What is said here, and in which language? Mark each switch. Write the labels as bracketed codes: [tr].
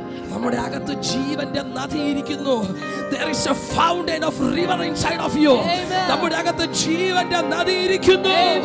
[ml] നമ്മുടെ അകത്ത് ജീവന്റെ നദി ഇരിക്കുന്നു. [en] There is a fountain of river inside of you. [ml] നമ്മുടെ അകത്ത് ജീവന്റെ നദി ഇരിക്കുന്നു.